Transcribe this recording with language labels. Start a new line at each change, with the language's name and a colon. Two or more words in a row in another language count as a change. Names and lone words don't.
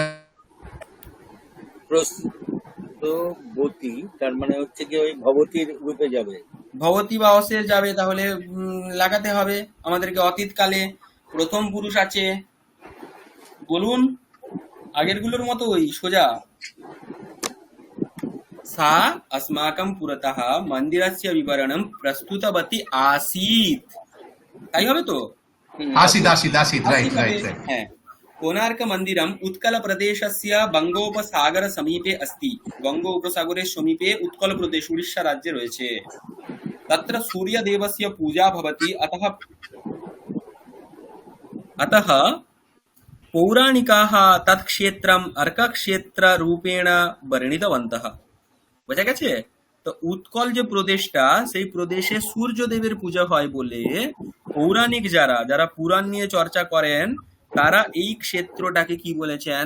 Bangla: প্রস্তুতবতী তার মানে হচ্ছে কি ওই ভবতীর রূপে যাবে। ভবতী বা অসে যাবে, তাহলে লাগাতে হবে আমাদেরকে অতীতকালে। প্রথম পুরুষ আছে, বলুন আগের গুলোর মতো ওই সোজা।
Sanskrit: सा अस्माकं पुरतः মন্দিরস্য বিবরণম প্রস্তুতবতী आसीत्,
Bangla: তাই হবে তো?
Sanskrit: আশিত, আশিত, আশিত, রাইট
Bangla: आसीत् হবে।
English: Right right.
Bangla: হ্যাঁ,
Sanskrit: कोणार्क मन्दिरम उत्कल प्रदेशस्य बंगोपसागर समीपे अस्ति।
Bangla: বঙ্গ উপসাগরের সমীপে উৎকল প্রদেশ, উড়িষ্যা রাজ্যে রয়েছে।
Sanskrit: तत्र सूर्यदेवस्य पूजा भवति, अतः अतः পৌরাণিকাः তৎক্ষেত্রম অর্কক্ষেত্ররূপেণ বর্ণিতবন্তः।
Bangla: বোঝা গেছে? তো উৎকল যে প্রদেশটা, সেই প্রদেশে সূর্যদেবের পূজা হয় বলে পৌরাণিক যারা যারা পুরাণ নিয়ে চর্চা করেন, তারা এই ক্ষেত্রটাকে কি বলেছেন?